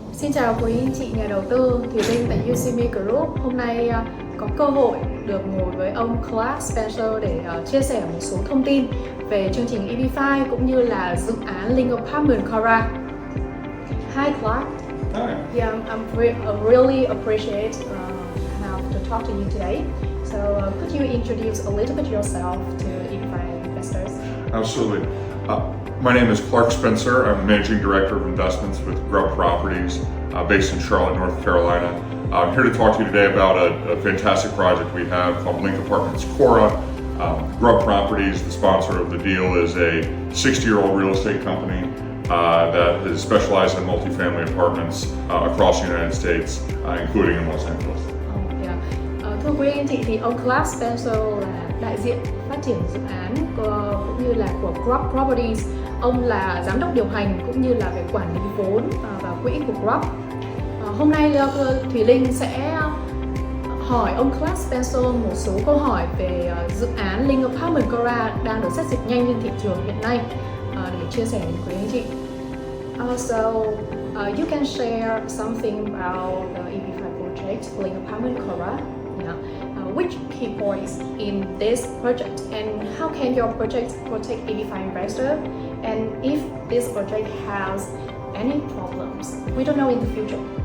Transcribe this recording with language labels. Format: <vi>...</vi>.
<vi>Xin chào quý anh chị nhà đầu tư, Thùy Linh tại USIMI Group. Hôm nay có cơ hội được ngồi với ông Clark Spencer để chia sẻ một số thông tin về chương trình EB-5 cũng như là dự án Link Apartment Kora.</vi> <en>Hi Clark. Hi. Yeah, I really appreciate how to talk to you today. So could you introduce a little bit yourself to EB-5 investors? Absolutely. My name is Clark Spencer. I'm Managing Director of Investments with GROUP Properties based in Charlotte, North Carolina. I'm here to talk to you today about a fantastic project we have called Link Apartments Kora. GROUP Properties, the sponsor of the deal, is a 60-year-old real estate company that is specialized in multifamily apartments across the United States, including in Los Angeles.</en> <vi>Thưa quý anh chị, thì ông Clark Spencer là đại diện phát triển dự án cũng như là của GROUP Properties. Ông là giám đốc điều hành cũng như là về quản lý vốn và quỹ của GROUP. Hôm nay Thùy Linh sẽ hỏi ông Clark Spencer một số câu hỏi về dự án Link Apartment Kora đang được xét duyệt nhanh trên thị trường hiện nay để chia sẻ với quý anh chị.</vi> <en>So you can share something about the EB-5 project Link Apartment Kora. Which key points in this project and how can your project protect EB-5 investor, and if this project has any problems, we don't know in the future.</en>